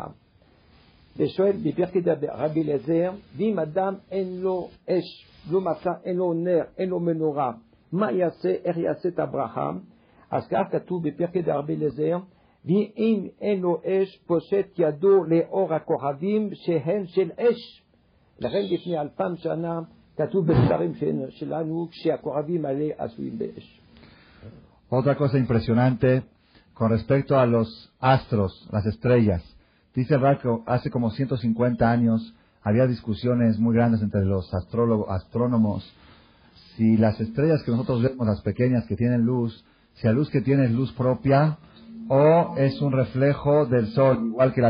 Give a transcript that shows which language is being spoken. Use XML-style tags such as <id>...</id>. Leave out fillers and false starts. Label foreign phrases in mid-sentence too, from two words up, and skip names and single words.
<he>ושואל בפרקי דרבי אליעזר, ואם אדם אין לו אש, לא מצא, אין לו נר, אין לו מנורה, מה יעשה, איך יעשה את הברכה? אז כך כתוב בפרקי דרבי אליעזר, ואם אין לו אש, פושט ידו לאור הכוכבים שהן של אש. לכן לפני 2000 שנה כתוב בספרים שלנו שהכוכבים האלה עשויים באש.</he> <es>Otra cosa impresionante con respecto a los astros, las estrellas. Dice Rab que hace como 150 años había discusiones muy grandes entre los astrónomos si las estrellas que nosotros vemos, las pequeñas que tienen luz, si la luz que tiene es luz propia o es un reflejo del sol, igual que la luna.</es>